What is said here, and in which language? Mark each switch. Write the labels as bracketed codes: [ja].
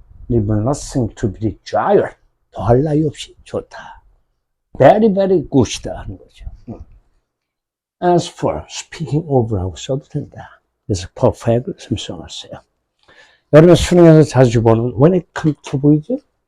[en] Leave nothing to be desired. [ko] 더할 나위 없이 좋다. [en] Very, very good이다 [ko] 하는 거죠. [en] As for speaking over라고 [ko] 써도 된다. 그래서 perfect을 써놨어요. 여러분 수능에서 자주 보는 [en] when it comes to [ko] 보이죠?